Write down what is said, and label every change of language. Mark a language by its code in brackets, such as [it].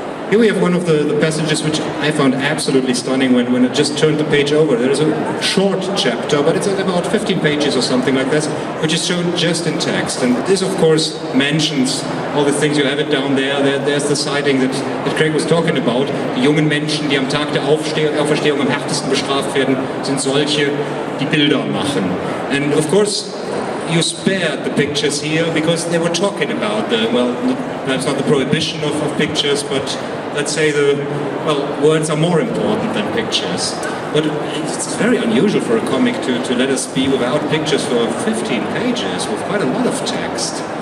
[en] Here we have one of the passages which I found absolutely stunning when I just turned the page over. There is a short chapter, but it's about 15 pages or something like that, which is shown just in text. And this, of course, mentions all the things. You have it down there. There's the sighting that Craig was talking about. [de] Die jungen Menschen, die am Tag der Auferstehung am härtesten bestraft werden, sind solche, die Bilder machen. [en] And of course, you spared the pictures here because they were talking about perhaps not the prohibition of pictures, but let's say words are more important than pictures. But it's very unusual for a comic to let us be without pictures for 15 pages with quite a lot of text.